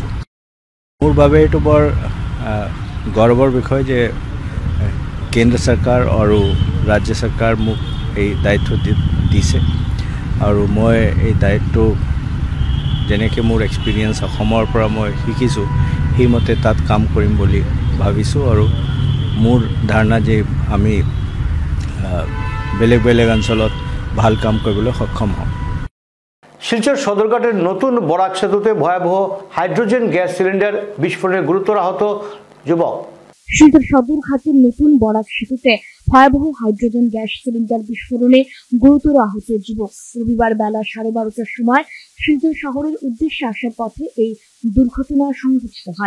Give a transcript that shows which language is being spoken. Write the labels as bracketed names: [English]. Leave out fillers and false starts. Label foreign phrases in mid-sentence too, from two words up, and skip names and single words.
[Assamese] মোৰ বাবে এইটো বৰ গৌৰৱৰ বিষয় যে কেন্দ্ৰ চৰকাৰ আৰু ৰাজ্য চৰকাৰ মোক এই দায়িত্ব দিছে আৰু মই এই দায়িত্ব যেনেকৈ মোৰ এক্সপিৰিয়েঞ্চ অসমৰ পৰা মই শিকিছোঁ সেইমতে তাত কাম কৰিম বুলি ভাবিছোঁ আৰু মোৰ ধাৰণা যে আমি বেলেগ বেলেগ অঞ্চলত ভাল কাম কৰিবলৈ সক্ষম হ'ম। [Bangla] শিলচর সদরঘাটের নতুন বরাক সেতুতে ভয়াবহ [English] hydrogen gas cylinder [Bangla] বিস্ফোরণে গুরুতর আহত যুবক। শিলচর সদরঘাটের নতুন বরাক সেতুতে ভয়াবহ [English] hydrogen gas cylinder [Bangla] বিস্ফোরণে গুরুতর আহত যুবক। রবিবার বেলা 12:30টার সময় শিলচর শহরের উদ্দেশ্যে আসার পথে এই দুর্ঘটনা সংঘটিত হয়।